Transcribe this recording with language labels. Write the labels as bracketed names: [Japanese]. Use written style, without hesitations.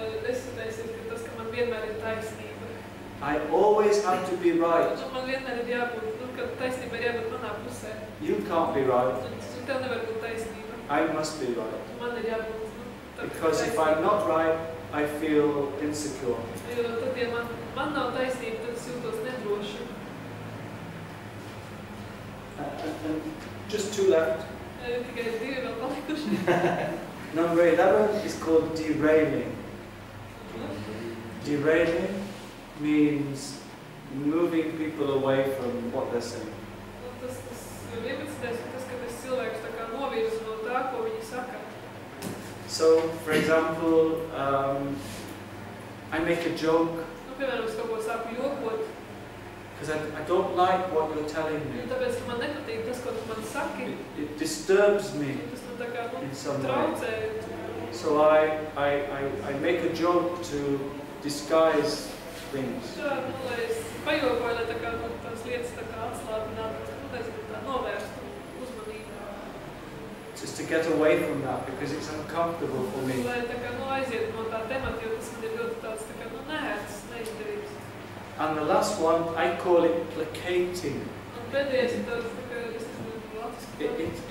[Latvian] desmitais ir, ka tas, ka man vienmēr ir taisnība. [English] I always have to be right. [Latvian] Un man vienmēr ir jābūt, ka taisnība ir jābūt manā pusē. [English] You can't be right. [Latvian] Un tev nevar būt taisnība. [English] I must be right. [Latvian] Man ir jābūt [English] Because if I'm not right, I feel insecure. [Latvian] Jo tad, ja man nav taisnība, tad es jūtos nedroši. [English] And just 2 left. [Latvian] Tikai 2 vēl palikuši. [English] Number 11 is called derailing. Derailing means moving people away from what they're saying. [Latvian] Tas 11. Tas, ka tas cilvēks tā kā novirza no tā, ko viņi saka. [English] So, for example, I make a joke [Latvian] Piemēram, es kaut ko sāku jokot, [English] because I don't like what you're telling me. [Latvian] tāpēc, ka man nepatīk tas, ko tu man saki. [English] It disturbs me [Latvian] Tas man tā kā [English] in some way. [Latvian] traucē. [English] So I make a joke to disguise things. [Latvian] Tā, lai es pajokoju, lai tā kā tās lietas tā kā atslābinātu, nezinu, tā novērstu uzmanību. [English] Just to get away from that because it's uncomfortable for me. [Latvian] Lai tā kā aiziet no tā temata, jo tas man ir ļoti tāds tā kā neērts, neizdarīts. [English] And the last one, I call it placating. [Latvian] Un pēdējais ir tāds, tā kā, es nezinu, latviski.